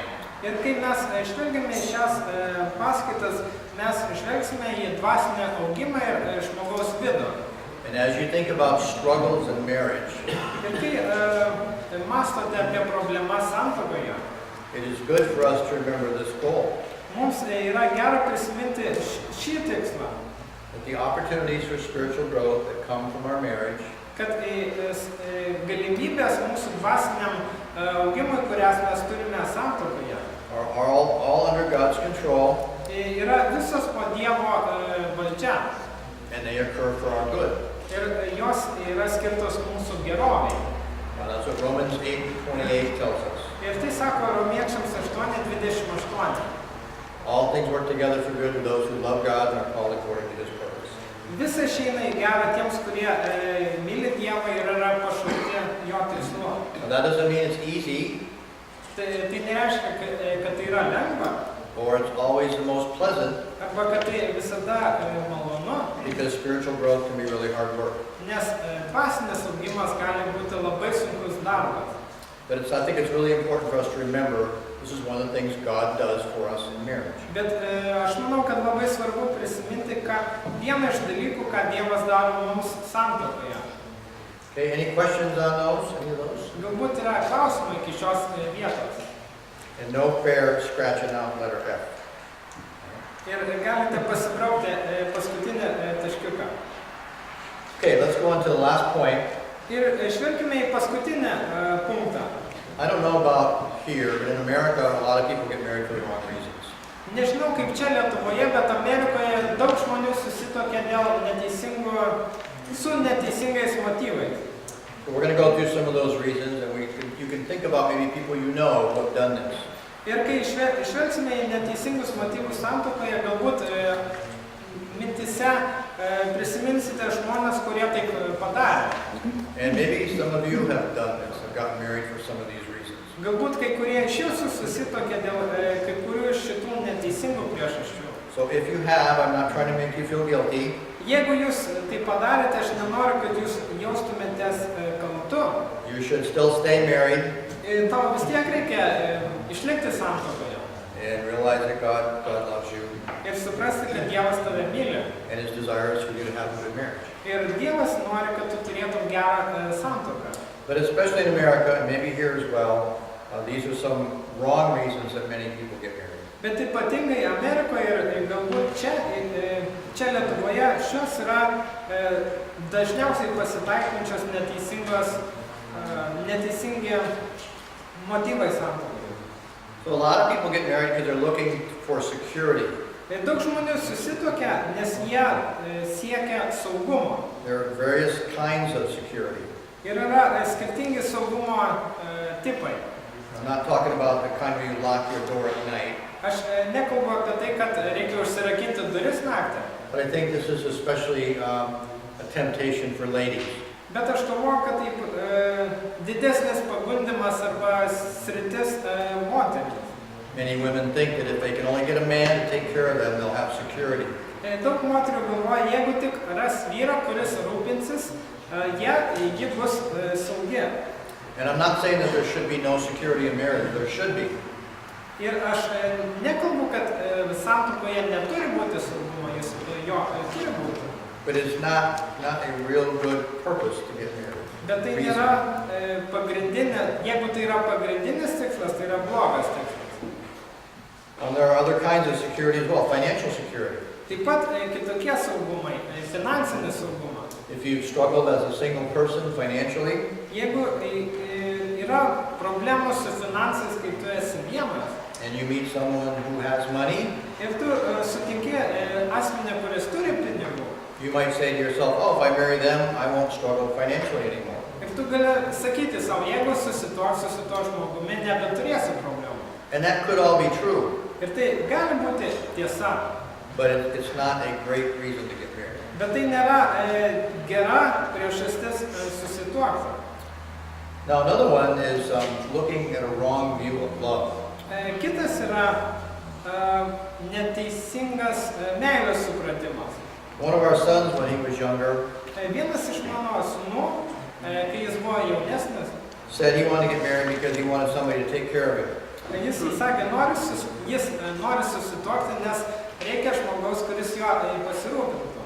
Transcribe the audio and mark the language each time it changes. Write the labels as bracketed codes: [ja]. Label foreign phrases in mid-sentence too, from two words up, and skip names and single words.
[lt] Ir kai mes žvelgiame į šias paskaitas, mes žvelgsime į dvasinę augimą ir žmogaus vidų. [en] And as you think about struggles in marriage, [lt] Ir kai mąstote apie problemas santuokoje, [en] it is good for us to remember this goal. [lt] mums yra gera prisiminti šį tikslą, [en] That the opportunities for spiritual growth that come from our marriage [lt] kad galimybės mūsų dvasiniam augimui, kurias mes turime santuokoje, [en] are all under God's control, [lt] yra visos po Dievo valdžia. [en] and they occur for our good. [lt] Ir jos yra skirtos mūsų geroviai. [en] That's what Romans 8:28 tells us. [lt] Ir tai sako Romiečiams 8:28. [en] All things work together for good to those who love God and are called according to His purpose. [lt] Visa išeina į gerą tiems, kurie myli Dievą ir yra pašaukti jo tikslu. [en] Now that doesn't mean it's easy, [lt] Tai nereiškia, kad tai yra lengva, [en] or it's always the most pleasant, [lt] arba kad tai visada malonu, [en] because spiritual growth can be really hard work. [lt] nes dvasinis augimas gali būti darbas. [en] But I think it's really important for us to remember this is one of the things God does for us in marriage. [lt] Bet aš manau, kad labai svarbu prisiminti, vieną iš dalykų, ką Dievas daro mums santuokoje. [en] Okay, any questions on those? Any of those? [lt] Galbūt yra klausimai iki šios vietos. [en] And no fair scratching out letter F. [lt] Ir galite pasibraukti paskutinį taškiuką. [en] Okay, let's go on to the last point. [lt] Ir žvelgime į paskutinį punktą. [en] I don't know about here, but in America, a lot of people get married for the wrong reasons. [lt] Nežinau kaip čia Lietuvoje, bet Amerikoje daug žmonių susituokia su neteisingais motyvais. [en] So we're going to go through some of those reasons, and you can think about maybe people you know who have done this. [lt] Ir kai išvelgsime į neteisingus motyvus santuokoje, galbūt mintise prisiminsite žmonės, kurie taip padarė. [en] And maybe some of you have done this, have gotten married for some of these reasons. [lt] Galbūt kai kurie iš jūsų susituokia dėl kai kurių iš šitų neteisingų priežasčių. [en] So if you have, I'm not trying to make you feel guilty. [lt] Jeigu jūs tai padarėte, aš nenoriu, kad jūs jaustumėtės kaltu. [en] You should still stay married. [lt] Tau vis tiek reikia išlikti santuokoje. [en] And realize that God loves you. [lt] Ir suprasti, kad Dievas tave myli. [en] And His desire is for you to have a good marriage. [lt] Ir Dievas nori, kad tu turėtum gerą santuoką. [en] But especially in America, and maybe here as well, these are some wrong reasons that many people get married. [lt] Bet ypatingai Amerikoje ir galbūt čia Lietuvoje šios yra dažniausiai pasitaikančios neteisingi motyvai santuokai. [en] So a lot of people get married because they're looking for security. [lt] Daug žmonių susituokia, nes jie siekia saugumo. [en] There are various kinds of security. [lt] Ir yra skirtingi saugumo tipai. [en] I'm not talking about the kind where you lock your door at night. [lt] Aš nekalbu apie tai, kad reikia užsirakinti duris naktį. [en] But I think this is especially a temptation for ladies. [lt] Bet aš galvoju, kad taip didesnis pagundimas arba sritis moterims. [en] Many women think that if they can only get a man to take care of them, they'll have security. [lt] Daug moterių galvoja, jeigu tik ras vyrą, kuris rūpinsis, ji bus saugi. [en] And I'm not saying that there should be no security in marriage. There should be. [lt] Ir aš nekalbu, kad santuokoje neturi būti saugumo, jo turi būti. [en] But it's not a real good purpose to get married. [lt] Bet tai nėra pagrindinė, jeigu tai yra pagrindinis tikslas, tai yra blogas tikslas. [en] And there are other kinds of security as well, financial security. [lt] Taip pat kitokie saugumai, finansinis saugumas. [en] If you've struggled as a single person financially, [lt] jeigu yra problemų su finansais, kai tu esi vienas, [en] and you meet someone who has money, [lt] ir tu sutinki asmenį, kuris turi pinigų, [en] you might say to yourself, oh, if I marry them, I won't struggle financially anymore. [lt] Ir tu gali sakyti savo, jeigu susituoksiu su tuo žmogumi, nebeturėsiu problemų. [en] And that could all be true. [lt] Ir tai gali būti tiesa. [en] But it's not a great reason to get married. [lt] Bet tai nėra gera priežastis susituokti. [en] Now another one is looking at a wrong view of love. [lt] Kitas yra neteisingas meilės supratimas. [en] One of our sons, when he was younger, [lt] Vienas iš mano sūnų, kai jis buvo jaunesnis, [en] said he wanted to get married because he wanted somebody to take care of him. [lt] Jis sakė, jis nori susituokti, nes reikia žmogaus, kuris jo pasirūpintų.